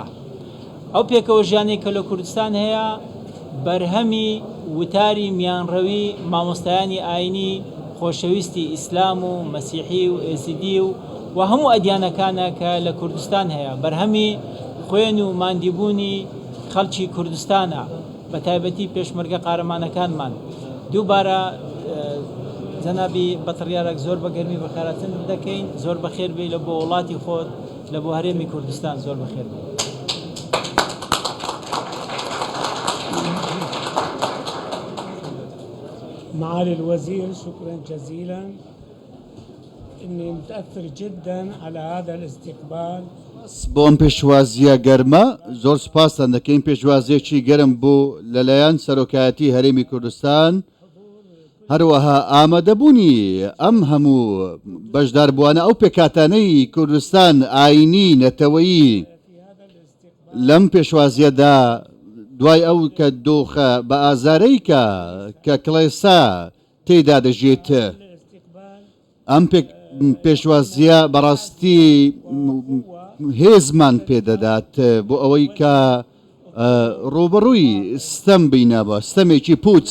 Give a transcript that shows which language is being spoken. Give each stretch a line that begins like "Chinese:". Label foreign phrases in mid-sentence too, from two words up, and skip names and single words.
Central Kurdish: ئەو پێکەوە ژیانەی کە لە کوردستان هەیە بەرهەمی وتاری میانڕەوی مامۆستایانی ئاینی خۆشەویستی ئیسلام و مەسیحی و ئێزیدی و هەموو ئەدیانەکانە کە لە کوردستان هەیە بەرهەمی خوێن و ماندیبوونی خەڵکی کوردستانە بە تایبەتی پێشمەرگە قارەمانەکانمان. دووبارە جەنابی بەتڕیارێک زۆر بە گەرمی بەخێراتن دەکەین زۆر بەخێر بێ لە بۆ وڵاتی خۆت لە بۆ هەرێمی کوردستان زۆر بەخێر بێ.
Arabic: معالي الوزير شكرا جزيلا إني متأثر جدا على هذا الاستقبال.
Central Kurdish: بۆم پێشوازیە گەرمە زۆر سپاسان دەکەین پێشوازیەکی گەرم بوو لەلایەن سەرۆکایەتی هەرێمی کوردستان هەروەها ئامادەبوونی ئەم هەموو بەشداربووانە ئەو پێکاتانەی کوردستان ئاینی نەتەوەیی لەم پێشوازیەدا دوای ئەو کە دۆخە بە ئازارەی کە کڵێسا تێیدا دەژێت ئەم پێشوازیە بەڕاستی هێزمان پێدەدات بۆ ئەوەی کە ڕوبەڕووی ستەم بینەوە ستەمێکی پوچ.